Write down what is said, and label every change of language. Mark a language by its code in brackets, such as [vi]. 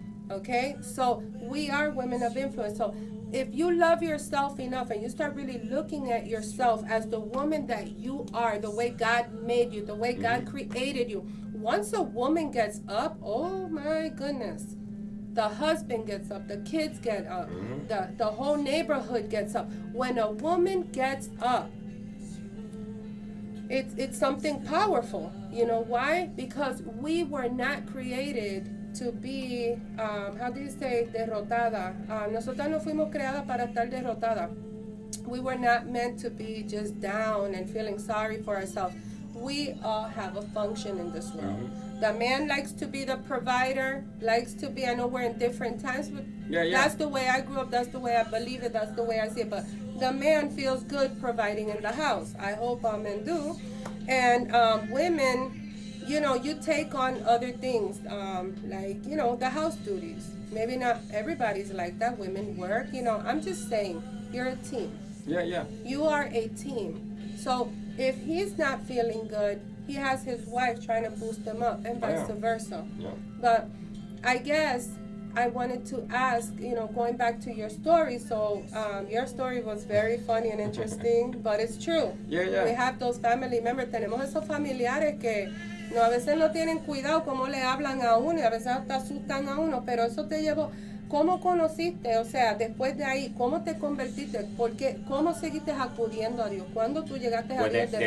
[en] Okay, so we are women of influence. So if you love yourself enough and you start really looking at yourself as the woman that you are, the way God made you, the way God created you, once a woman gets up, oh my goodness, the husband gets up, the kids get up, the whole neighborhood gets up. When a woman gets up, it's something powerful. You know why? Because we were not created to be, how do you say, [es] derrotada. Nosotras no fuimos creadas para estar derrotada. [en] We were not meant to be just down and feeling sorry for ourselves. We all have a function in this world. The man likes to be the provider, likes to be, I know we're in different times, but that's the way I grew up, that's the way I believe it, that's the way I see it. But the man feels good providing in the house. I hope all men do. And women, you take on other things, like, the house duties. Maybe not everybody's like that. Women work, I'm just saying, you're a team. Yeah. You are a team. So if he's not feeling good, he has his wife trying to boost him up, and vice versa. Yeah. But I guess I wanted to ask, going back to your story, so your story was very funny and interesting, but it's true. Yeah. We have those family members, [es] tenemos esos familiares que a veces no tienen cuidado cómo le hablan a uno y a veces hasta asustan a uno, pero eso te llevó. ¿Cómo conociste? O sea, después de ahí, ¿cómo te convertiste? Porque, ¿cómo seguiste acudiendo a Dios? ¿Cuándo tú llegaste a Dios de